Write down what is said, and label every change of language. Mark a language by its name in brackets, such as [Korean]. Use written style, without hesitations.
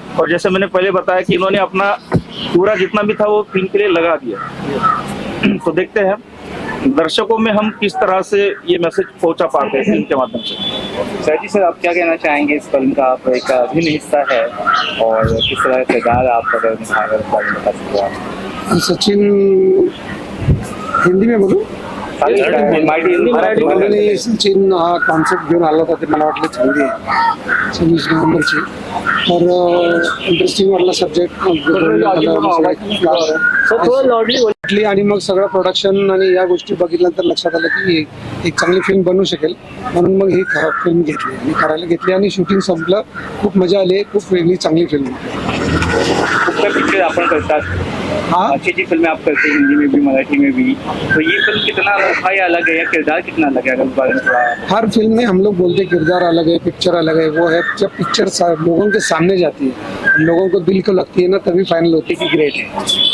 [Hindi] और जैसे मैंने पहले बताया कि इन्होंने अपना पूरा जितना भी था वो फिल्म के लिए लगा दिया। तो देखते हैं दर्शकों में हम किस तरह से ये मैसेज पहुंचा पाते हैं फिल्म के माध्यम से। सर जी, सर आप क्या कहना चाहेंगे, इस फिल्म का आप एक अभिन्न हिस्सा है और किस तरह का किरदार आप अगर निभा रहे हैं बता सकते हो आप? [Marathi] सचिन हिंदी में बोलू मराठी सचिन हा कॉन्सेप्ट घेऊन आला होता ते मला वाटलं चांगली आहे 26 नोव्हेंबरची तर इंटरेस्टिंग वाटला सब्जेक्ट सर थोडं लॉडली वाटली आणि मग सगळं प्रोडक्शन आणि या गोष्टी बघितल्यानंतर लक्षात आलं की एक चांगली फिल्म बनू शकेल म्हणून मग ही फिल्म घेतली आणि करायला घेतली आणि शूटिंग संपलं. खूप मजा आली, खूप वेगळी चांगली फिल्म. कुठला पिक्चर आपण करतात, हाँ [Hindi] अच्छी अच्छी फिल्में आप करते हैं हिंदी में भी मराठी में भी, तो ये फिल्म कितना अनोखा या अलग है या किरदार कितना अलग है, अगर इस बारे में थोड़ा? हर फिल्म में हम लोग बोलते हैं किरदार अलग है, पिक्चर अलग है. वो है जब पिक्चर लोगों के सामने जाती है, लोगों को दिल को लगती है ना, तभी फाइनल होती है कि ग्रेट है.